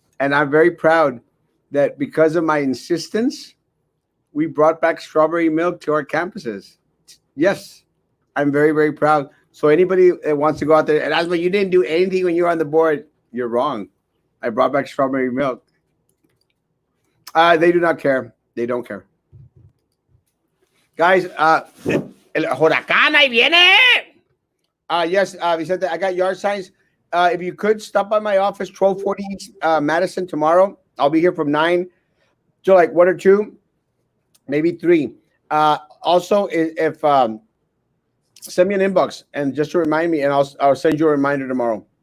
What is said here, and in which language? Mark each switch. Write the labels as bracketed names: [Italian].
[English] And I'm very proud that because of my insistence, we brought back strawberry milk to our campuses. Yes, I'm very, very proud. So anybody that wants to go out there and ask me, you didn't do anything when you were on the board, you're wrong. I brought back strawberry milk. They do not care. They don't care. [Spanish] Guys, el huracán ahí viene. [English] Yes, Vicente, I got yard signs. If you could stop by my office, 1240 Madison tomorrow. I'll be here from 9 to like 1 or 2, maybe 3. Also, if send me an inbox and just to remind me, and I'll send you a reminder tomorrow.